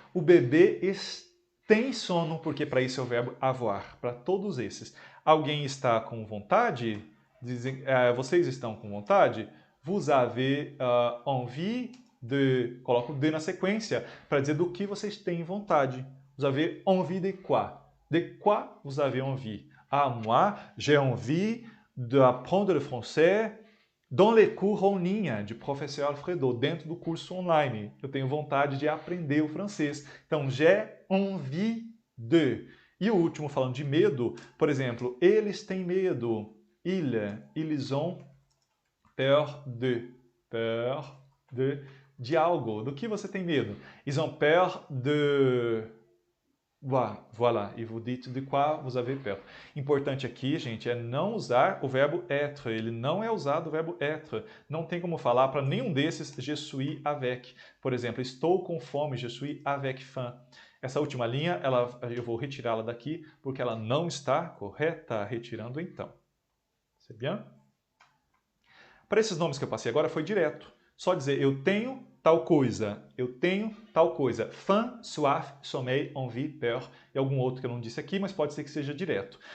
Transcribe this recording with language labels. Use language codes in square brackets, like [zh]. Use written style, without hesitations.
[pt] O bebê tem sono, porque para isso é o verbo avoir. Para todos esses. Alguém está com vontade? Vocês estão com vontade? [fr] Vous avez envie de... [pt] Coloco o de na sequência para dizer do que vocês têm vontade. [fr] Vous avez envie de quoi? De quoi vous avez envie? Ah, moi, j'ai envie d'apprendre le français dans les cours en ligne de professeur Alfredo, [pt] dentro do curso online. Eu tenho vontade de aprender o francês. Então, [fr] j'ai envie de. [pt] E o último, falando de medo, por exemplo, eles têm medo. [fr] Ils ont peur de. Peur de [pt] algo. Do que você tem medo? [fr] Ils ont peur de... Voilà, e vous dites de quoi vous avez peur. [pt] Importante aqui, gente, é não usar o verbo être. Ele não é usado o verbo être. Não tem como falar para nenhum desses [fr] je suis avec. [pt] Por exemplo, estou com fome, [fr] je suis avec faim. [pt] Essa última linha, eu vou retirá-la daqui porque ela não está correta. Retirando então. [fr] C'est bien? [pt] Para esses nomes que eu passei agora foi direto. Só dizer eu tenho tal coisa, eu tenho tal coisa. Faim, soif, sommeil, envie, peur e algum outro que eu não disse aqui, mas pode ser que seja direto.